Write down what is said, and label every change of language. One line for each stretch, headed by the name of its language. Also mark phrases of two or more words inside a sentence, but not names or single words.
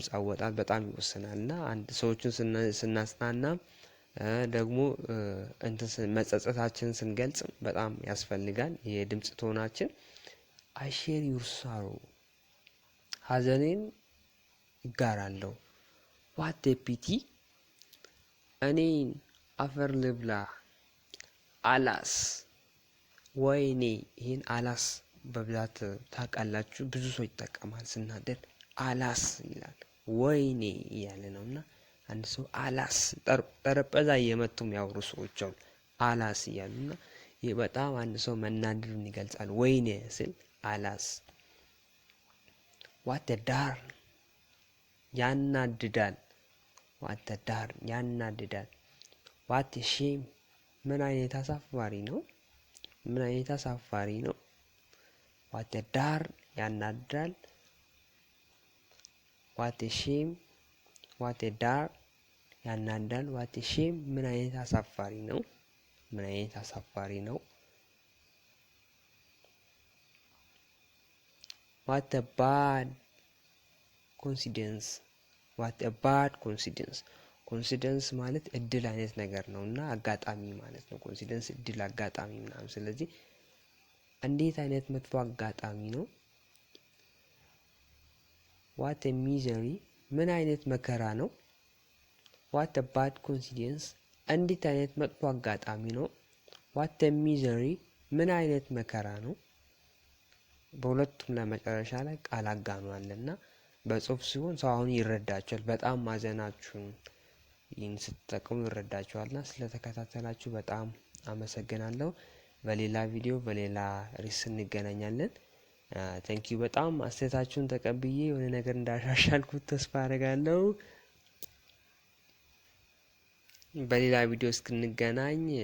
Amharic: አወጣጥ በጣም ይወስናልና አንድ ሰዎችን ስናጽናና ደግሞ መጸጸታችንን ስንገልጽ በጣም ያስፈልጋል የድምጽ ቶናችን።
English: I share your sorrow
Amharic: ሐዘኔን ይጋራለሁ።
English: what a pity
Amharic: እኔን አፈር ልብላ። አላስ ወይኔ ይሄን አላስ በብዛት ታውቃላችሁ ብዙ ሰው ይጠቀማል ስናደድ አላስ ይላል ወይኔ እያለ ነውና አንድ ሰው አላስ ጠረጴዛ እየመቱም ያወሩ ሰዎች አሉ አላስ እያሉና ይሄ በጣም አንድ ሰው መናደዱን ይገልጻል። ወይኔ ስል አላስ
English: what a darn
Amharic: ያናድዳል።
English: what a darn
Amharic: ያናድዳል።
English: what a shame
Amharic: ምን አይነት አሳፋሪ ነው። ምን አይነት አሳፋሪ ነው።
English: what a darn
Amharic: ያናድዳል።
English: what a shame what a darn
Amharic: ያናድዳል።
English: what a shame
Amharic: ምን አይነት አሳፋሪ ነው። ምን አይነት አሳፋሪ ነው።
English: what a bad coincidence what a bad coincidence
Amharic: ማለት እድል አይነት ነገር ነውና አጋጣሚ ማለት ነው። ኮንሲደንስ እድል አጋጣሚ ምናምን። ስለዚህ እንዴት አይነት መጥፎ አጋጣሚ ነው።
English: what a misery
Amharic: ምን አይነት መከራ ነው።
English: what a bad coincidence
Amharic: እንዴት አይነት መጥፎ አጋጣሚ ነው።
English: what a misery
Amharic: ምን አይነት መከራ ነው። በሁለቱም ለመጨረሻ ላይ ቃል አጋኖ አለና በጽሁፍ ሲሆን ሰው አሁን ይረዳቸዋል። በጣም ማዘናችሁን ይህን ስትጠቀሙ ይረዳቸዋልና ስለተከታተላችሁ በጣም አመሰግናለሁ። በሌላ ቪዲዮ በሌላ ርዕስ እንገናኛለን። ታንኪዩ። በጣም አስተያየታችሁን ተቀብዬ የሆነ ነገር እንዳሻሻልኩት ተስፋ አደርጋለሁ። በሌላ ቪዲዮ እስክንገናኝ